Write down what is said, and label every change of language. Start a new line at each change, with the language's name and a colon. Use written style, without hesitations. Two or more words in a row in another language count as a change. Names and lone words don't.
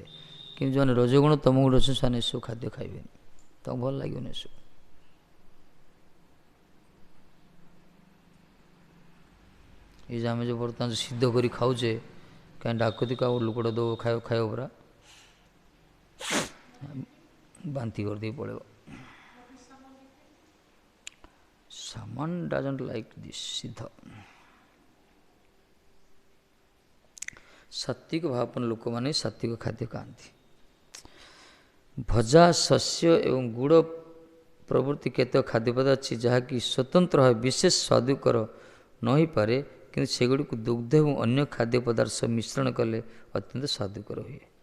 Odia: କିନ୍ତୁ ଯେଉଁମାନେ ରଜଗୁଣ ତମଗୁଣ ଅଛନ୍ତି ସେମାନେ ଏସବୁ ଖାଦ୍ୟ ଖାଇବେନି, ତାଙ୍କୁ ଭଲ ଲାଗିବନି ଏସବୁ। ଏଇ ଯେ ଆମେ ଯେଉଁ ବର୍ତ୍ତମାନ ସିଦ୍ଧ କରି ଖାଉଛେ, କାହିଁ ଡାକୁତି କାହାକୁ ଲୋକଟା ଦେବ ଖାଇବ ପରା, ବାନ୍ତି କରିଦେଇ ପଳେଇବ।
English: Someone doesn't like this ସିଦ୍ଧ।
Odia: ସାତ୍ଵିକ ଭାବାପନ୍ନ ଲୋକମାନେ ସାତ୍ଵିକ ଖାଦ୍ୟ ଖାଆନ୍ତି। ଭଜା, ଶସ୍ୟ ଏବଂ ଗୁଡ଼ ପ୍ରଭୃତି କେତେକ ଖାଦ୍ୟ ପଦାର୍ଥ ଅଛି ଯାହାକି ସ୍ୱତନ୍ତ୍ର ଭାବେ ବିଶେଷ ସ୍ୱାଦୁକର ନ ହୋଇପାରେ, କିନ୍ତୁ ସେଗୁଡ଼ିକୁ ଦୁଗ୍ଧ ଏବଂ ଅନ୍ୟ ଖାଦ୍ୟ ପଦାର୍ଥ ସହ ମିଶ୍ରଣ କଲେ ଅତ୍ୟନ୍ତ ସ୍ୱାଦୁକର ହୁଏ।